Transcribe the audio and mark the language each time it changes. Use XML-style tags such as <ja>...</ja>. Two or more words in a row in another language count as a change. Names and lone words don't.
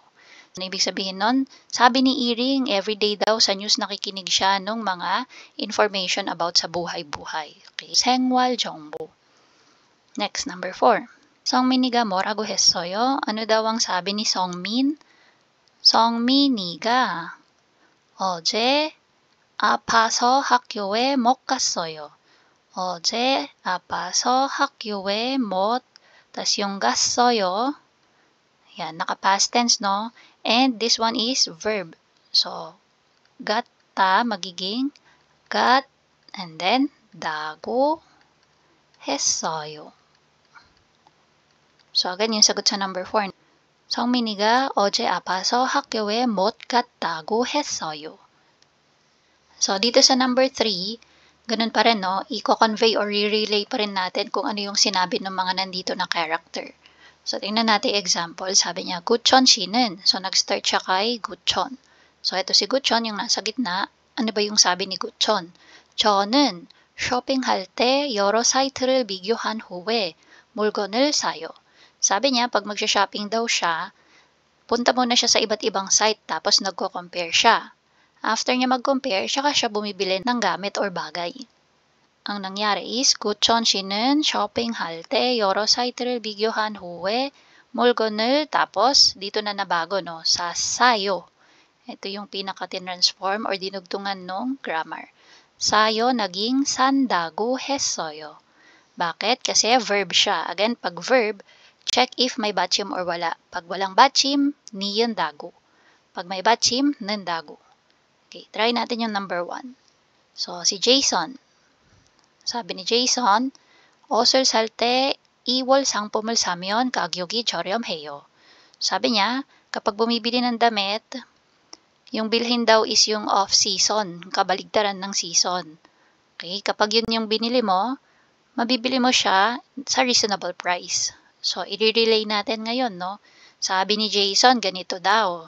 <tl>Ano ibig sabihin nun? Sabi ni Iring, everyday daw sa news nakikinig siya ng mga information about sa buhay-buhay.</tl> <ko>Okay. 생활 정보.</ko> <en>Next, number 4.</en> <ko>성민이가 뭐라고 했어요?</ko> <tl>Ano daw ang sabi ni 성민?</tl> <ko>성민이가 어제 아파서 학교에 못 갔어요. 어제 아파서 학교에 못,</ko> <tl>tas yung 갔어요, yan, naka-past tense, no?</tl> <en>And this one is verb.</en> <tl>So, gata magiging got, And then, dago 했어요. So, again, yung sagot sa number 4.</tl> <ko>성민이가 어제 아파서 학교에 못 갔다고 했어요.</ko> <tl>So, dito sa number 3, ganun pa rin, no? I-convey or re-relay pa rin natin kung ano yung sinabi ng mga nandito na character. So, tingnan natin example. Sabi niya,</tl> <ko>구천 씨는.</ko> <tl>So, nag-start siya kay 구천. So, ito si 구천, yung nasa gitna. Ano ba yung sabi ni 구천?</tl> <ko>저는 쇼핑할 때 여러 사이트를 비교한 후에 물건을 사요.</ko> <tl>Sabi niya, pag magsha-shopping daw siya, punta muna siya sa iba't ibang site tapos nagko-compare siya. After niya mag-compare, saka siya bumibili ng gamit or bagay. Ang nangyari is,</tl> <ko>구천 씨는 쇼핑할 때 여러 사이트를 비교한 후에 물건을 tapos</ko> <tl>dito na nabago, no, sa sayo. Ito yung pinaka-transform or dinugtungan ng grammar. Sayo naging</tl> <ko>산다고 했어요.</ko> <tl>Bakit? Kasi verb siya. Again, pag verb, check if may batchim or wala. Pag walang batchim, niyendago. Pag may batchim, nendago. Okay, try natin yung number 1. So, si Jason. Sabi ni Jason,</tl> <ko>옷을 살 때 2월 상품을 사면 가격이 저렴해요.</ko> <tl>Sabi niya, kapag bumibili ng damit, yung bilhin daw is yung off-season, kabaligtaran ng season. Okay, kapag yun yung binili mo, mabibili mo siya sa</tl> <en>reasonable price.</en> <tl>So, i-relay natin ngayon, no? Sabi ni Jason, ganito daw.</tl>